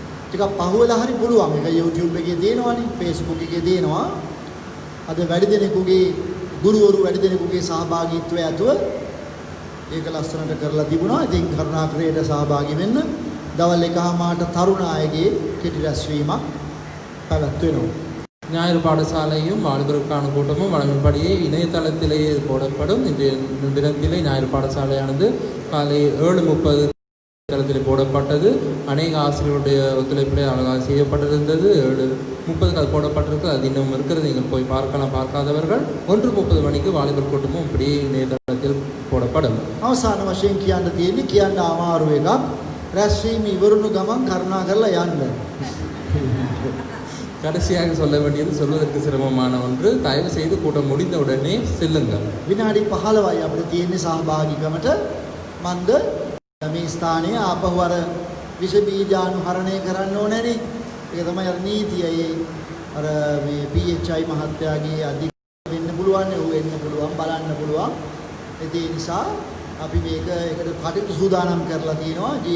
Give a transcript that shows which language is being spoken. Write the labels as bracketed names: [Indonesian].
[Sinhala] ටිකක් පහුවෙලා හරි පුළුවන්. ඒක YouTube එකේ දෙනවනේ, Facebook එකේ දෙනවා. අද වැඩි දෙනෙකුගේ ගුරුවරු වැඩි දෙනෙකුගේ සහභාගීත්වය ඇතුව ඒක ලස්සනට කරලා තිබුණා. ඉතින් කරුණාකරයට සහභාගී වෙන්න. දවල් 1:00ට තරුණ අයගේ කෙටි රැස්වීමක් පැවැත්වෙනවා. [Tamil] ஞாயிறு பாடசாலையும் வாலிபருக்கான கூட்டமும் வழமைப்படியே இணையதளத்திலேயே போடப்படும். இன்றைய தினத்திலே ஞாயிறு பாடசாலையானது காலை 7:30 தளத்தில் போடப்பட்டது. அநேக ஆசிரியருடைய ஒத்துழைப்பிலே அழகாக செய்யப்பட்டிருந்தது. 7:30 அது போடப்பட்டிருக்கு. அது இன்னும் இருக்கிறது. நீங்கள் போய் பார்க்கலாம் பார்க்காதவர்கள். 1:30 மணிக்கு வாலிபர் கூட்டமும் இப்படியே இணையதளத்தில் போடப்படும். [Sinhala] අවසාන වශයෙන් කියන්න තියෙන්නේ කියන්න අමාරු එකක්. රැස්වීම ඉවරුණු ගමන් කරුණා කරලා යන්න. [Tamil] கடைசியாக சொல்ல வேண்டியது சொல்வதற்கு சிரமமான ஒன்று. தயவு செய்து கூட்டம் முடிந்த உடனே செல்லுங்கள். [Sinhala] විනාඩි 15යි අපිට තියෙන්නේ සහභාගීකමට. මන්ද මේ ස්ථානයේ ආපහු අර විෂ බීජානුහරණය කරන්න ඕනේනේ. ඒක තමයි අර නීතිය. අර මේ PHI මහත්තයාගේ අධික වෙන්න පුළුවන්, ඌ වෙන්න පුළුවන්, බලන්න පුළුවන්. ඒ නිසා අපි මේක එකට කටයුතු සූදානම් කරලා තියෙනවා.